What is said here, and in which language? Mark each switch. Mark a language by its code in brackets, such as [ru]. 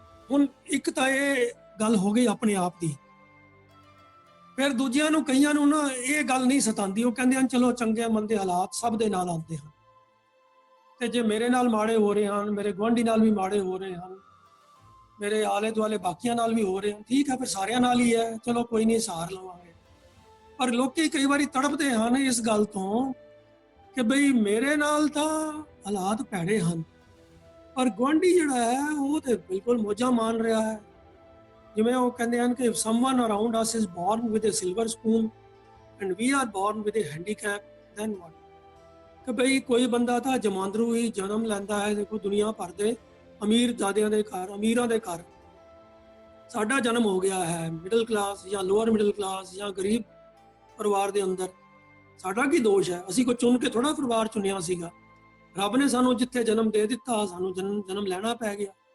[pa] ਹੁਣ ਇੱਕ ਤਾਂ ਇਹ ਗੱਲ ਹੋ ਗਈ ਆਪਣੇ ਆਪ ਦੀ, ਫਿਰ ਦੂਜਿਆਂ ਨੂੰ, ਕਈਆਂ ਨੂੰ ਨਾ ਇਹ ਗੱਲ ਨਹੀਂ ਸਤਾਉਂਦੀ, ਉਹ ਕਹਿੰਦੇ ਹਨ ਚਲੋ ਚੰਗੇ ਮੰਦੇ ਹਾਲਾਤ ਸਭ ਦੇ ਨਾਲ ਆਉਂਦੇ ਹਨ, ਤੇ ਜੇ ਮੇਰੇ ਨਾਲ ਮਾੜੇ ਹੋ ਰਹੇ ਹਨ, ਮੇਰੇ ਗੁਆਂਢੀ ਨਾਲ ਵੀ ਮਾੜੇ ਹੋ ਰਹੇ ਹਨ, ਮੇਰੇ ਆਲੇ ਦੁਆਲੇ ਬਾਕੀਆਂ ਨਾਲ ਵੀ ਹੋ ਰਹੇ ਹਨ, ਠੀਕ ਹੈ ਫਿਰ ਸਾਰਿਆਂ ਨਾਲ ਹੀ ਹੈ, ਚਲੋ ਕੋਈ ਨਹੀਂ ਸਹਾਰ ਲਵਾਂਗੇ। ਪਰ ਲੋਕੀ ਕਈ ਵਾਰੀ ਤੜਪਦੇ ਹਨ ਇਸ ਗੱਲ ਤੋਂ ਕਿ ਬਈ ਮੇਰੇ ਨਾਲ ਤਾਂ ਹਾਲਾਤ ਭੈੜੇ ਹਨ, ਪਰ ਗੁਆਂਢੀ ਜਿਹੜਾ ਹੈ ਉਹ ਤੇ ਬਿਲਕੁਲ ਮੌਜਾਂ ਮਾਣ ਰਿਹਾ ਹੈ। ਜਿਵੇਂ ਉਹ ਕਹਿੰਦੇ ਹਨ ਕਿ [en] if someone around us is born with a silver spoon and we are born with a handicap, then what? [pa] ਕਿ ਬਈ ਕੋਈ ਬੰਦਾ ਤਾਂ ਜਮਾਂਦਰੂ ਹੀ ਜਨਮ ਲੈਂਦਾ ਹੈ, ਦੇਖੋ ਦੁਨੀਆ ਭਰ ਦੇ ਅਮੀਰ ਜ਼ਾਦਿਆਂ ਦੇ ਘਰ, ਅਮੀਰਾਂ ਦੇ ਘਰ ਸਾਡਾ ਜਨਮ ਹੋ ਗਿਆ ਹੈ, ਮਿਡਲ ਕਲਾਸ ਜਾਂ ਲੋਅਰ ਮਿਡਲ ਕਲਾਸ ਜਾਂ ਗਰੀਬ ਪਰਿਵਾਰ ਦੇ ਅੰਦਰ। ਸਾਡਾ ਕੀ ਦੋਸ਼ ਹੈ? ਅਸੀਂ ਕੋਈ ਚੁਣ ਕੇ ਥੋੜਾ ਪਰਿਵਾਰ ਚੁਣਿਆ ਸੀਗਾ, ਰੱਬ ਨੇ ਸਾਨੂੰ ਜਿੱਥੇ ਜਨਮ ਦੇ ਦਿੱਤਾ ਸਾਨੂੰ ਜਨਮ ਲੈਣਾ ਪੈ ਗਿਆ।